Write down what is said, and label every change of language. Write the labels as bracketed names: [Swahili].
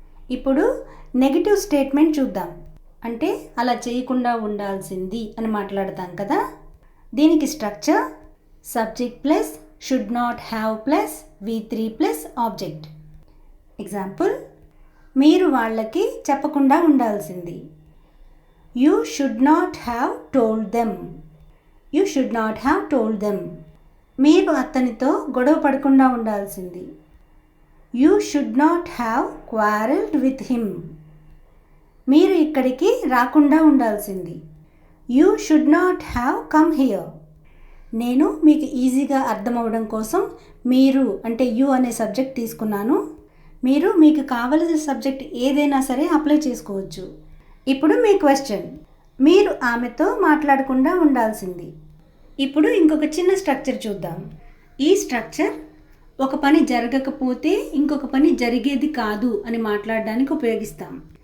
[Telugu] ఇప్పుడు negative statement చూద్దాం. అంటే అలా చేయకుండా ఉండాల్సింది అని మాట్లాడతాం కదా. దీనికి structure subject plus should not have plus V3 plus object. Example, మీరు వాళ్ళకి చెప్పకుండా ఉండాల్సింది. [English] You should not have told them. You should not have told them. [Telugu] మీరు అతనితో గొడవ పడకుండా ఉండాల్సింది. [English] You should not have quarreled with him. [Telugu] మీరు ఇక్కడికి రాకుండా ఉండాల్సింది. [English] You should not have come here. [Telugu] నేను మీకు ఈజీగా అర్థమవడం కోసం మీరు అంటే యు అనే సబ్జెక్ట్ తీసుకున్నాను. మీరు మీకు కావలసిన సబ్జెక్ట్ ఏదైనా సరే అప్లై చేసుకోవచ్చు. ఇప్పుడు మీ క్వశ్చన్, మీరు ఆమెతో మాట్లాడకుండా ఉండాల్సింది. ఇప్పుడు ఇంకొక చిన్న స్ట్రక్చర్ చూద్దాం. ఈ స్ట్రక్చర్ ఒక పని జరగకపోతే ఇంకొక పని జరిగేది కాదు అని మాట్లాడడానికి ఉపయోగిస్తాం.